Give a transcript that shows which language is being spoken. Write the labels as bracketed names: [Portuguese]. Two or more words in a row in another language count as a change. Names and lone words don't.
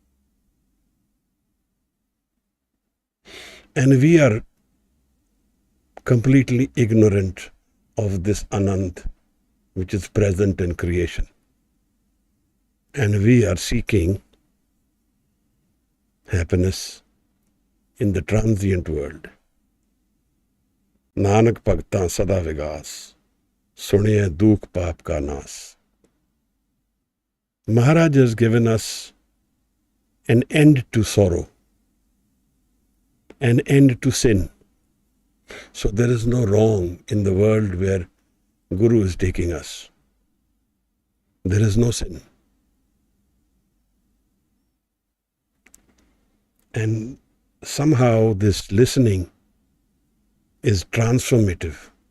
[English] And we are completely ignorant of this Anand which is present in creation. And we are seeking happiness in the transient world. [Punjabi] ਨਾਨਕ ਭਗਤਾ ਸਦਾ ਵਿਗਾਸੁ ਸੁਣਿਐ ਦੂਖ ਪਾਪ ਕਾ ਨਾਸੁ. [English] Maharaj has given us an end to sorrow, an end to sin. So there is no wrong in the world where Guru is taking us. There is no sin. And somehow this listening is transformative.